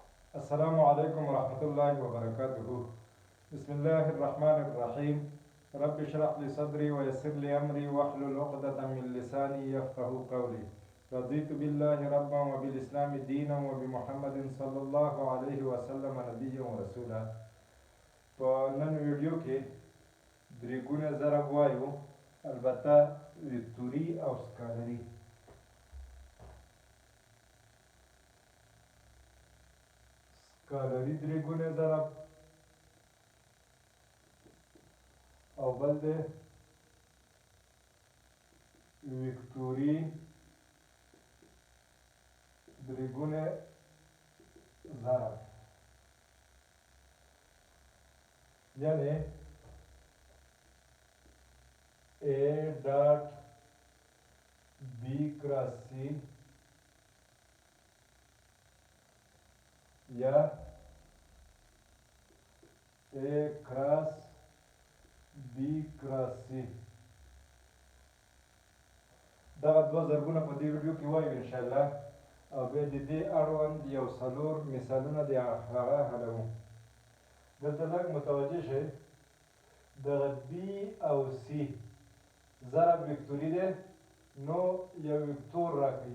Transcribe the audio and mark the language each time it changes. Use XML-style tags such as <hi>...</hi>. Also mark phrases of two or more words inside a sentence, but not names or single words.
<ar>السلام عليكم ورحمة الله وبركاته. بسم الله الرحمن الرحيم. رب اشرح لي صدري ويسر لي أمري واحلل عقدة من لساني يفقه قولي. رضيت بالله ربا وبالإسلام دينا وبمحمد صلى الله عليه وسلم نبيا ورسولا.</ar> <ps>په نن ویډیو کې درې ګونه ضرب وایو، البته ویکتوري او سکالري. سکالري درې ګونه ضرب او بل دی ویکتوري درې ګونه ضرب، یعنی</ps> <en>A dot B cross C</en> <ps>या</ps> <en>A cross B cross C.</en> <ps>دغه دوه ضربونه په دې ویډیو کې وایو انشاءالله، او بیا د دې اړوند یو څلور مثالونه د هغه حلوو. دلته لږ متوجه شئ، دغه بي او سی ضرب ویکتوري دی، نو یو ویکتور راکوي.</ps>